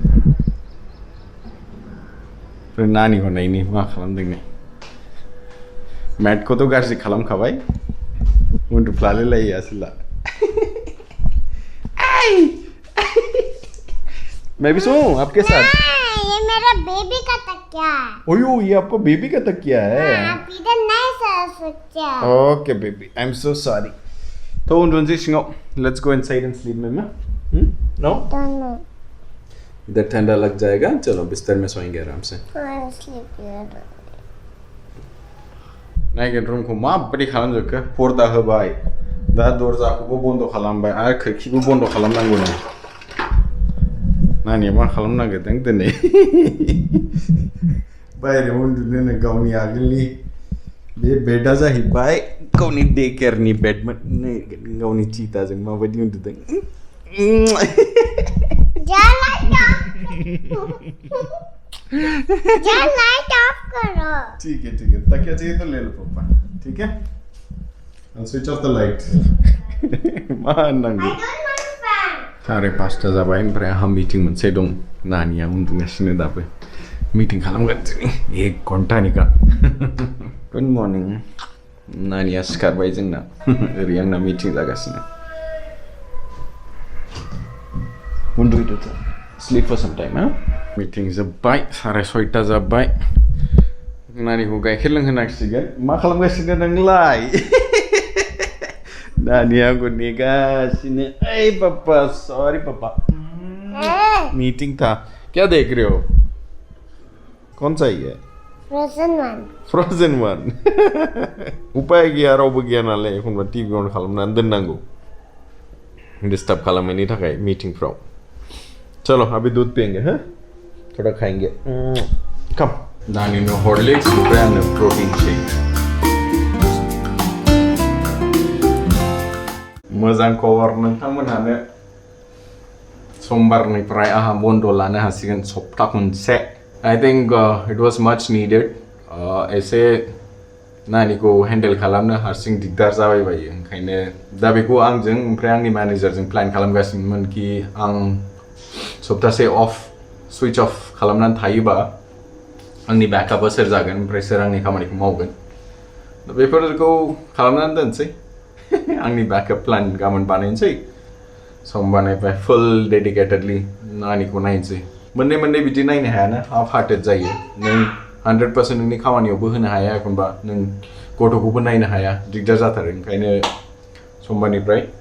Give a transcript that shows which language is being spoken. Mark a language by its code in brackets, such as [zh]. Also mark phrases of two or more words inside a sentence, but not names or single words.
[brx] नानिखौ नायनि मा खालामदों नै मैटखौथ' गाज्रि खालामखाबाय उन्दुफ्लालाय लायो आसोला [hi] मैं भी सोऊं आपके साथ ये मेरा बेबी का तकिया है ओयो ये आपका बेबी का तकिया है पीटर नहीं सो सोचा [en] okay baby I am so sorry तो [brx] उन्दुनोसै सिङाव [en] let's go inside and sleep ma'am no [hi] दोनों इधर ठंडा लग जाएगा चलो बिस्तर में सोएंगे आराम से [brx] नायगोन रुमखौ माबायदि खालामजोबखो पर्दा होबाय दा दरजाखौबो बन्द खालामबाय आरो खोरखिबो बन्द खालामनांगौ नो नानिया मा खालामनो नागिरदों दिनै बायहेरायाव उन्दुनो गावनि आगोलनि बे बेडआ जाहैबाय गावनि डे केयारनि बेडमोन नै गावनि चिताजों माबायदि उन्दुदों [hi] जा [en] light off [hi] करो ठीक है तकिया चाहिए तो ले लो पापा ठीक है [en] I'll switch off the light [brx] मान नांगौ 5:30 जाबाय ओमफ्राय आंहा मिटिं मोनसे दं नानिया उन्दुगासिनो दाबो मिटिं खालामगासिनो 1 घन्टानिखा [en] good morning [brx] नानिया सिखारबाय जोंना ओरै आंना मिटिं जागासिनो उन्दुदो [en] sleep for some time [brx] मिटिं जोब्बाय 6:30 जाबाय नानिखौ गाइखेर लोंहोनांसिगोन मा खालामगासिनो नोंलाय नानिया आंखौ नेगासिनो ओइ [hi] पापा सॉरी पापा मीटिंग था क्या देख रहे हो कौन सा ये [en] frozen one [brx] उपाय गैया रावबो गैया नालाय एखनबा टिभि अन खालामनानै दोननांगौ डिस्टार्ब खालामनायनि थाखाय मीटिंफ्राव [hi] चलो अभी दूध पियेंगे हाँ थोड़ा खाएंगे [brx] कम नानी नो [en] Horlicks brand protein shake [brx] मोजां खबर नोंथांमोनहानो समबारनिफ्राय आहा बन्द लानो हासिगोन सप्ता खनसे [en] I think it was much needed [brx] एसे नानिखौ हेन्डेल खालामनो हारसिं दिगदार जाबाय बायो ओंखायनो दा बेखौ आंजों ओमफ्राय आंनि मेनेजारजों प्लान खालामगासिनोमोन कि आं सप्तासे अफ सुइच अफ खालामनानै थायोबा आंनि बेकआपआ सोर जागोन ओमफ्राय सोर आंनि खामानिखौ मावगोन दा बेफोरखौ खालामनानै दोनसै आंनि बेकआप प्लान गाबोन बानायनोसै समबारनिफ्राय [en] full dedicatedly [brx] नानिखौ नायनोसै मोननै बिदि नायनो हायाना [en] half hearted [brx] जायो नों 100% नोंनि खामानियावबो होनो हाया एखनबा नों गथ'खौबो नायनो हाया दिगदार जाथारो ओंखायनो समबारनिफ्राय